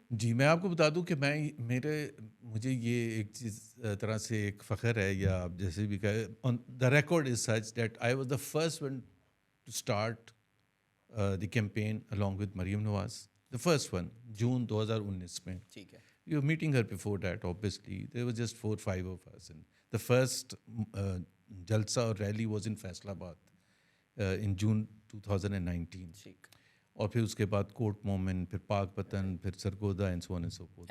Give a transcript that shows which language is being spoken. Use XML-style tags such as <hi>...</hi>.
<ur>جی میں آپ کو بتا دوں کہ مجھے یہ ایک چیز طرح سے ایک فخر ہے, یا آپ جیسے بھی کہے,</ur> <en>the record is such that I was the first one to start the campaign along with</en> <ur>Maryam Nawaz,</ur> <en>the first one,</en> <ur>جون 2019 میں. ٹھیک ہے.</ur> <en>You were meeting her before that, obviously. There were just 4-5 of us. And the first jalsa or rally was in Faisalabad in June 2019.</en> <ur>ٹھیک. اور پھر اس کے بعد کوٹ مومن, پھر پاک پتن, پھر Sargodha</ur> <en>And so on and so forth.</en>